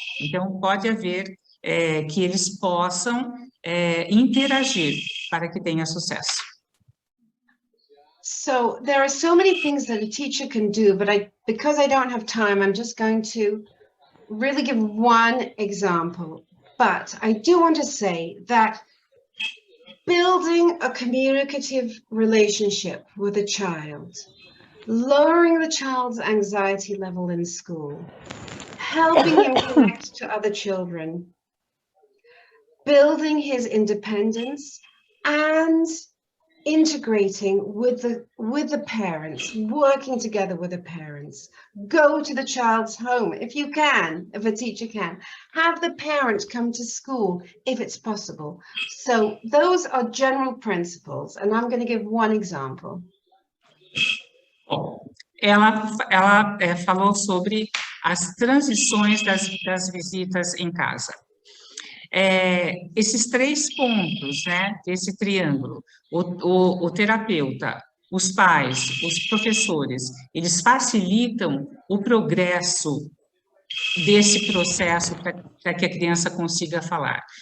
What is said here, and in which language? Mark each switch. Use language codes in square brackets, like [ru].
[pt] Então, pode haver que eles possam interagir para que tenha sucesso. [en] So there are so many things that a teacher can do, but because I don't have time, I'm just going to really give one example. But I do want to say that building a communicative relationship with a child, lowering the child's anxiety level in school, helping him connect to other children, building his independence and integrating with the parents, working together with the parents. Go to the child's home if you can, if a teacher can. Have the parents come to school if it's possible. So those are general principles, and I'm going to give one example. [pt] Ela falou sobre as transições das visitas em casa. Esses 3 pontos, né, desse triângulo, o terapeuta, os pais, os professores, eles facilitam o progresso desse processo para que a criança consiga falar.